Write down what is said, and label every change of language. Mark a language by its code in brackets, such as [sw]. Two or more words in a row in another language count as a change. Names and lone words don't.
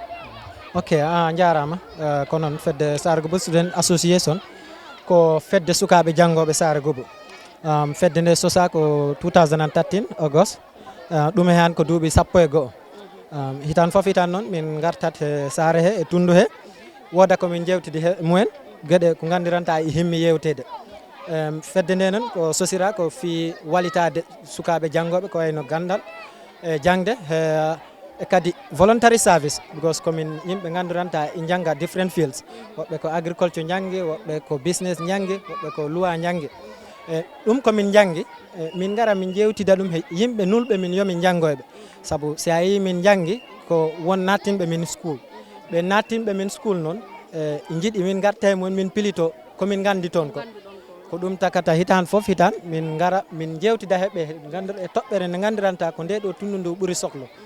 [ff] Ok a jarama ko noon fedde Sare Goubou Student Association ko fedde sukaɓe janggoɓe Sare Goubou fedde nde sosa ko 2013 August ɗum e han ko duuɓi 11 hitan foof hitan noon min gartat e Sare he e tundu he woda komin jewtidi he mumen gueɗe ko gandiranta e himmi yewtede fedde nde noon ko sosira ko fi walitade sukaɓe janggoɓe ko wayno gandal e jangde e kadi [en] voluntary service [ff] because komin yimɓe gandiranta e jangga [en] different fields [ff] woɓɓe ko agriculture janggi woɓɓe ko business janggi woɓɓe ko loi janggi e ɗum komin janggi min gara min jewtida ɗum he yimɓe nulɓe min yomin janggoyɓe saabu si a yi min janggi ko won nattinɓe min school ɓe nattinɓe min school noon e jiiɗi min garta e mumen min pilito komin gandi toon ko ɗum takata hitan foof hitan min gara min jewtida heɓe e toɓɓere nde gandiranta ko nde ɗo tundu ndu ɓuuri sohlo